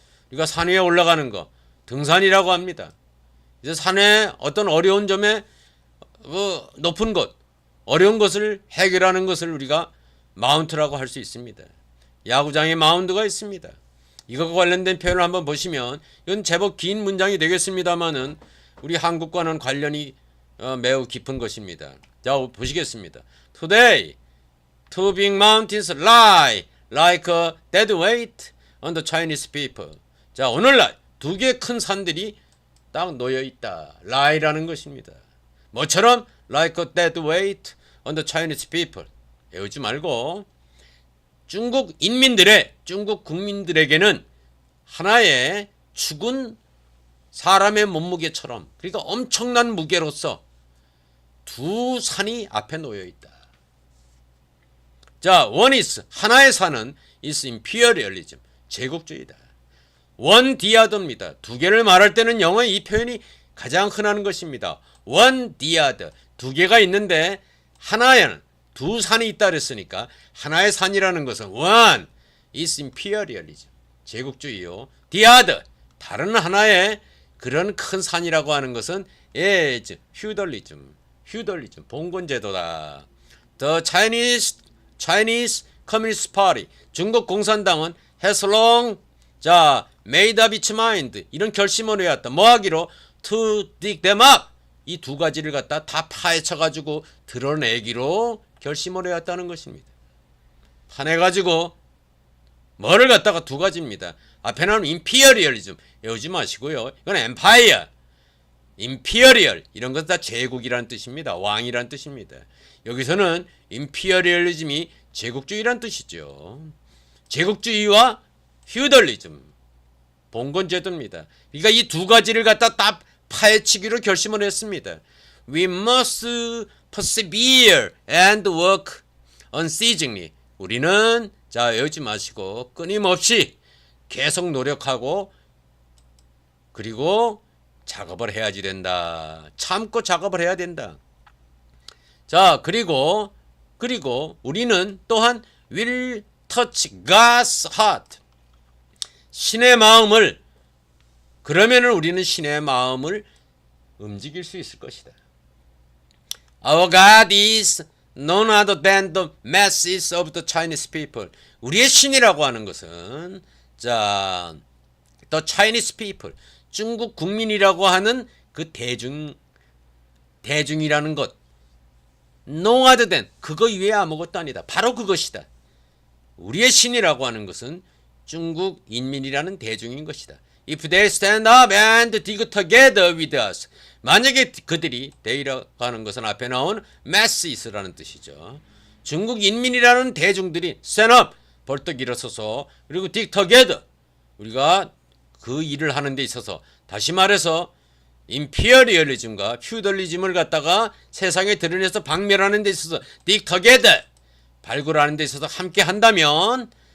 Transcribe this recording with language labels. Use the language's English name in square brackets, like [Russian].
[Korean] 우리가 산 위에 올라가는 거 등산이라고 합니다. 이제 산에 어떤 어려운 점에 높은 것, 어려운 것을 해결하는 것을 우리가 마운트라고 할 수 있습니다. 야구장에 마운드가 있습니다. 이것과 관련된 표현을 한번 보시면 이건 제법 긴 문장이 되겠습니다만은 우리 한국과는 관련이 매우 깊은 것입니다. 자, 보시겠습니다. [English] Today, two big mountains lie like a dead weight on the Chinese people. [Korean] 자, 오늘날 두 개의 큰 산들이 딱 놓여 있다. lie라는 것입니다. 뭐처럼 [English] like a dead weight on the Chinese people. [Korean] 외우지 말고 중국 인민들의 중국 국민들에게는 하나의 죽은 사람의 몸무게처럼 그러니까 엄청난 무게로서 두 산이 앞에 놓여 있다. 자, [English] one is [Korean] 하나의 산은 [English] is imperialism [Korean] 제국주의다. [English] one the other입니다. [Korean] 두 개를 말할 때는 영어의 이 표현이 가장 흔한 것입니다. one the other 두 개가 있는데 하나에는 두 산이 있다 그랬으니까 하나의 산이라는 것은 [English] one is imperialism [Korean] 제국주의요. the other 다른 하나의 그런 큰 산이라고 하는 것은 [English] is feudalism [Korean] 봉건제도다. [English] The Chinese Communist Party [Korean] 중국 공산당은 [English] has long made up its mind [Korean] 이런 결심을 해왔다. 뭐 하기로 [English] to dig them up [Korean] 이 두 가지를 갖다 다 파헤쳐 가지고 드러내기로 결심을 해왔다는 것입니다. 파내가지고 뭐를 갖다가 두 가지입니다. 앞에 나오는 imperialism 외우지 마시고요. 이건 empire, imperial 이런 것 다 제국이라는 뜻입니다. 왕이란 뜻입니다. 여기서는 imperialism이 제국주의란 뜻이죠. 제국주의와 feudalism 봉건제도입니다. 그러니까 이 두 가지를 갖다 딱 파헤치기로 결심을 했습니다. [English] We must persevere and work unceasingly. [Korean] 우리는 외우지 마시고 끊임없이 계속 노력하고 그리고 작업을 해야지 된다. 참고 작업을 해야 된다. 자, 그리고 우리는 또한 [English] will touch God's heart. [Korean] 신의 마음을 그러면은 우리는 신의 마음을 움직일 수 있을 것이다. [English] Our God is none other than the masses of the Chinese people. [Korean] 우리의 신이라고 하는 것은 [English] the Chinese people. [Korean] 중국 국민이라고 하는 그 대중이라는 것. [English] No other than [Korean] 그거 이외에 아무것도 아니다. 바로 그것이다. 우리의 신이라고 하는 것은 중국 인민이라는 대중인 것이다. [English] If they stand up and dig together with us. [Korean] 만약에 그들이 they라고 하는 것은 앞에 나온 masses라는 뜻이죠. 중국 인민이라는 대중들이 [English] stand up [Korean] 벌떡 일어서서 그리고 [English] dig together [Korean] 우리가 그 일을 하는 데 있어서 다시 말해서 imperialism과 feudalism을 갖다가 세상에 드러내서 박멸하는 데 있어서 dig together 발굴하는 데 있어서 함께 한다면